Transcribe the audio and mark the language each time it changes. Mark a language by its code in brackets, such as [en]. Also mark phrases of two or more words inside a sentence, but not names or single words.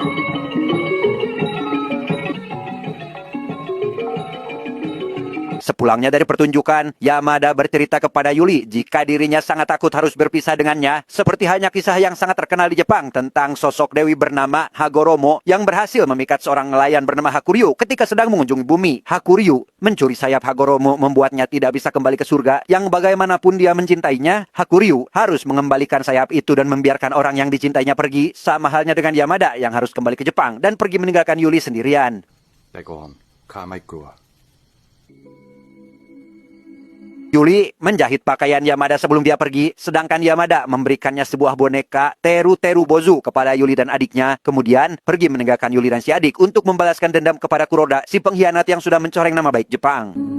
[id] Sepulangnya dari pertunjukan, Yamada bercerita kepada Yuli jika dirinya sangat takut harus berpisah dengannya, seperti hanya kisah yang sangat terkenal di Jepang tentang sosok dewi bernama Hagoromo yang berhasil memikat seorang nelayan bernama Hakuryu ketika sedang mengunjungi bumi. Hakuryu mencuri sayap Hagoromo membuatnya tidak bisa kembali ke surga, yang bagaimanapun dia mencintainya, Hakuryu harus mengembalikan sayap itu dan membiarkan orang yang dicintainya pergi, sama halnya dengan Yamada yang harus kembali ke Jepang dan pergi meninggalkan Yuli sendirian. [th] แต่ก่อนข้าไม่กลัว [id] Yuli menjahit pakaian Yamada sebelum dia pergi, sedangkan Yamada memberikannya sebuah boneka Teru Teru Bozu kepada Yuli dan adiknya, kemudian pergi meninggalkan Yuli dan si adik untuk membalaskan dendam kepada Kuroda, si pengkhianat yang sudah mencoreng nama baik Jepang.